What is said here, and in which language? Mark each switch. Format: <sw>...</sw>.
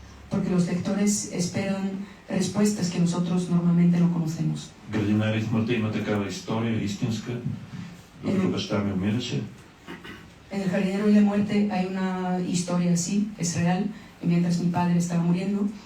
<es>Porque los lectores esperan respuestas que nosotros normalmente no conocemos.</es> <bg>Градинар и смъртта има такава история, истинска, докато баща ми умираше.</bg> <es>En el jardinero y la muerte hay una historia así, es real, y mientras mi padre estaba muriendo.</es>